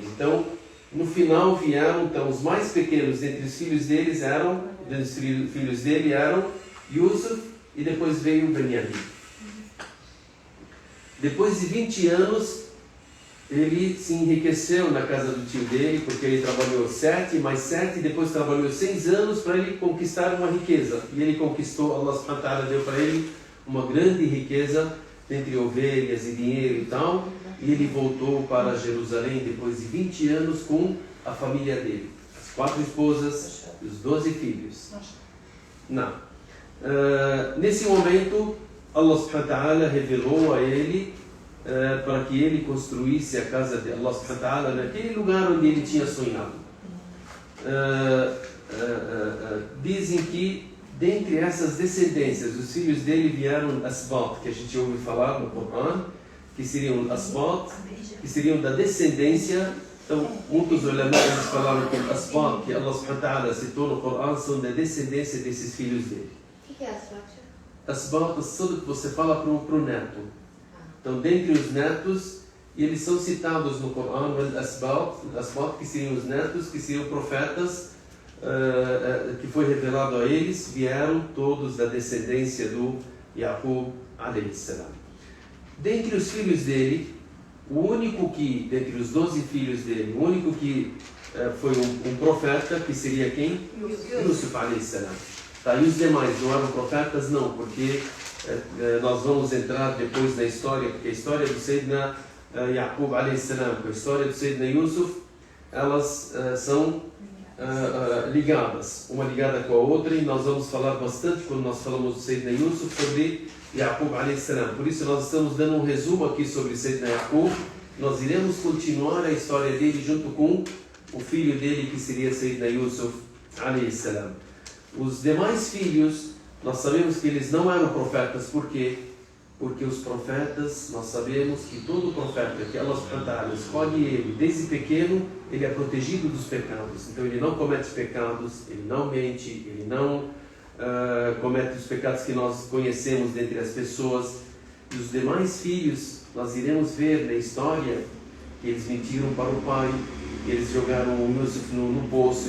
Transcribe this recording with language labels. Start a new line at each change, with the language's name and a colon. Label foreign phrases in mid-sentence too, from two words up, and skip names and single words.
Portuguese: Então, no final vieram, então, os mais pequenos entre os filhos dele eram Yusuf e depois veio Benjamin. Depois de 20 anos, ele se enriqueceu na casa do tio dele, porque ele trabalhou 7 mais 7, depois trabalhou 6 anos para ele conquistar uma riqueza. E ele conquistou,
Arabic: الله سبحانه وتعالى
Portuguese: deu para ele uma grande riqueza, entre ovelhas e dinheiro e tal. E ele voltou para Jerusalém depois de 20 anos com a família dele. As 4 esposas e os 12 filhos. Não. Nesse momento,
Arabic: الله سبحانه وتعالى
Portuguese: revelou a ele para que ele construísse a casa de
Arabic: الله سبحانه وتعالى
Portuguese: naquele lugar onde ele tinha sonhado. Dizem que dentre essas descendências, os filhos dele vieram Asbat, que a gente ouve falar no Corão, que seriam Asbat, que seriam da descendência. Então, muitos ulama falaram que Asbat, que
Arabic: الله سبحانه وتعالى
Portuguese: citou no Corão, são da descendência desses filhos dele. O que é Asbat? Asbat é tudo que você fala para o neto. Então, dentre os netos, e eles são citados no Corão, Asbat, que seriam os netos, que seriam profetas, que foi revelado a eles, vieram todos da descendência do Yaqub
Arabic: عليه السلام.
Portuguese: Dentre os filhos dele, o único que, dentre os 12 filhos dele, o único que foi um profeta, que seria quem? Yusuf
Arabic: عليه السلام.
Portuguese: Tá, e os demais não eram profetas? Não, porque nós vamos entrar depois na história, porque a história do Sayyidina Yaqub
Arabic: عليه السلام,
Portuguese: a história do Sayyidina Yusuf, elas são ligadas, uma ligada com a outra, e nós vamos falar bastante quando nós falamos do Sayyidina Yusuf sobre Yaqub
Arabic: عليه السلام.
Portuguese: Por isso nós estamos dando um resumo aqui sobre Sayyidina Yaqub. Nós iremos continuar a história dele junto com o filho dele, que seria Sayyidina Yusuf
Arabic: عليه السلام.
Portuguese: Os demais filhos, nós sabemos que eles não eram profetas. Por quê? Porque os profetas, nós sabemos que todo profeta que
Arabic: الله سبحانه وتعالى
Portuguese: escolhe ele desde pequeno, ele é protegido dos pecados. Então ele não comete pecados, ele não mente, ele não comete os pecados que nós conhecemos dentre as pessoas. E os demais filhos, nós iremos ver na história que eles mentiram para o pai, que eles jogaram o Yusuf no poço.